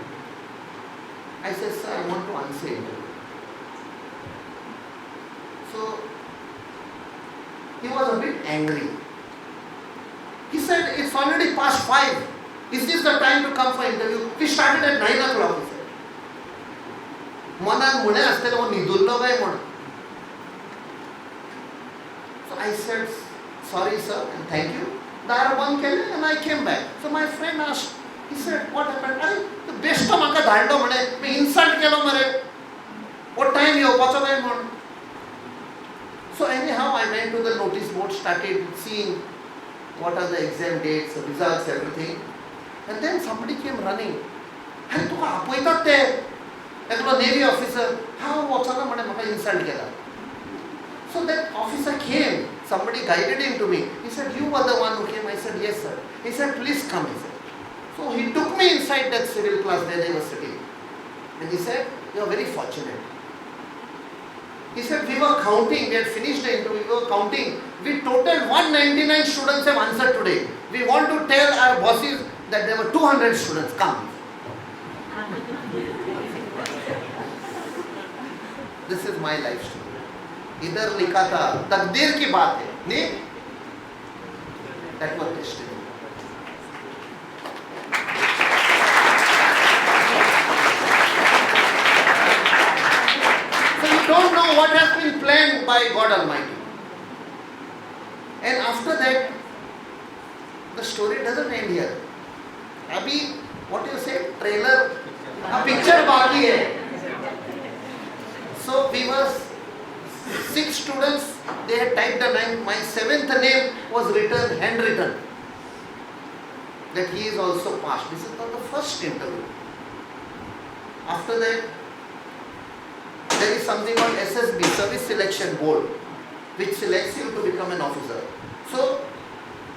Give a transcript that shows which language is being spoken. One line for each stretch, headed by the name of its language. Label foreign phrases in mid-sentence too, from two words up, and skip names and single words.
English: I said, "Sir, I want to answer interview." So he was a bit angry. He said, "It's already past 5. Is this the time to come for interview? We started at 9 o'clock." He said.
Konkani: मनान म्हणे आसतलें हो न्हिदुल्लो काय म्हण.
English: So I said, "Sorry sir and thank you."
Konkani: दार बंद केलें
English: and I came back. So my friend asked, he said, "What happened?"
Konkani: "अरे बेश्टो म्हाका धाडलो म्हणे, मी इन्सल्ट केलो मरे.
English: What time
Konkani: येवपाचो काय म्हण."
English: So anyhow I went to the notice board, started seeing what are the exam dates, the results, everything. And then somebody came running.
Konkani: "अरे तुका आपयतात ते एकलो
English: Navy officer."
Konkani: "हांव वचना म्हणे म्हाका इन्सल्ट केला."
English: So that officer came, somebody guided him to me. He said, "You were the one who came." I said, "Yes sir." He said, "Please come." He said. So he took me inside that civil class where they were sitting. And he said, "You are very fortunate." He said, "We were counting, we had finished the interview, we were counting. We total 199 students have answered today. We want to tell our bosses that there were 200 students. Come." This is my life story.
Hindi: इधर लिखा था तकदीर की बात है नहीं.
English: That was destiny. So you don't know what has been planned by God Almighty. And after that, the story doesn't end here. अभी what you say trailer, a picture
Hindi: बाकी है.
English: So we were 6 students, they had typed a name. My 7th name was written, handwritten, that he is also passed. This is not the first interview. After that, there is something called SSB, Service Selection Board, which selects you to become an officer.